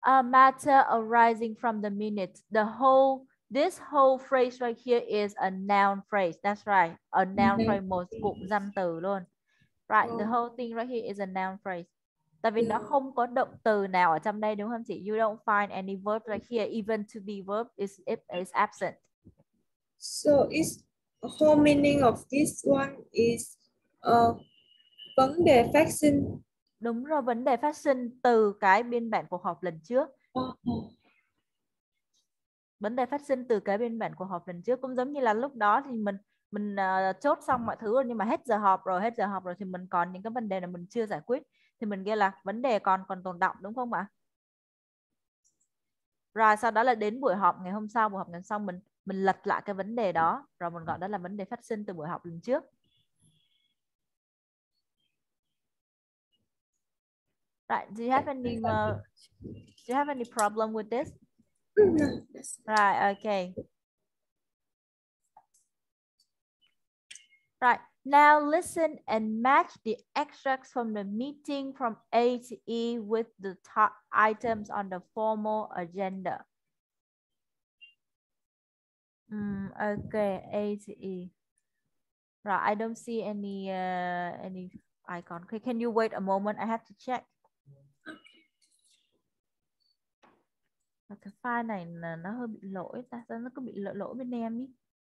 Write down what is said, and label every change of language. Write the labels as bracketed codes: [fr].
[en] Matter arising from the minute. This whole phrase right here is a noun phrase. That's right. A noun phrase, [vi] một cụm danh từ luôn. [en] Right, the whole thing right here is a noun phrase. [vi] Tại vì nó không có động từ nào ở trong đây, đúng không chị? [en] You don't find any verb right here. Even to be verb is absent. So it's the whole meaning of this one is [vi] vấn đề phát sinh. Đúng rồi, vấn đề phát sinh từ cái biên bản cuộc họp lần trước. Vấn đề phát sinh từ cái biên bản cuộc họp lần trước cũng giống như là lúc đó thì mình chốt xong mọi thứ rồi, nhưng mà hết giờ họp rồi thì mình còn những cái vấn đề là mình chưa giải quyết thì mình ghi là vấn đề còn tồn đọng, đúng không ạ? Rồi sau đó là đến buổi họp ngày hôm sau, mình lật lại cái vấn đề đó rồi mình gọi đó là vấn đề phát sinh từ buổi họp lần trước. [en] Right, do you have any problem with this? No. Right, okay. Right, now listen and match the extracts from the meeting from A to E with the top items on the formal agenda. Okay, A to E. Right, I don't see any icon. Okay, can you wait a moment? I have to check. [vi] Cái file này là nó hơi bị lỗi ta, sao nó cứ bị lỗi bên em ý.